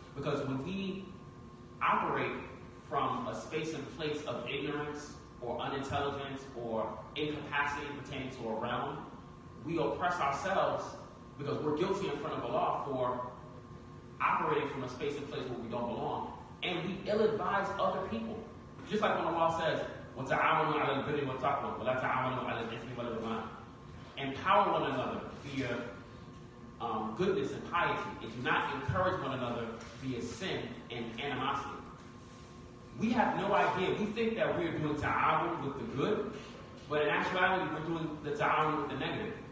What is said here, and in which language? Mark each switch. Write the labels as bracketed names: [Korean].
[English] Because when we operate from a space and place of ignorance or unintelligence or incapacity pertaining to a realm, we oppress ourselves because we're guilty in front of Allah for operating from a space and place where we don't belong. And we ill-advise other people. Just like when Allah says, [Arabic] وَتَعَاوَنُوا عَلَى الْبِرِّ وَالتَّقْوَى وَلَا تَعَاوَنُوا عَلَى الْإِثْمِ وَالْعُدْوَانِ. [English] Empower one another via goodness and piety, and do not encourage one another via sin and animosity. We have no idea. We think that we're doing ta'awun with the good, but in actuality, we're doing the ta'awun with the negative.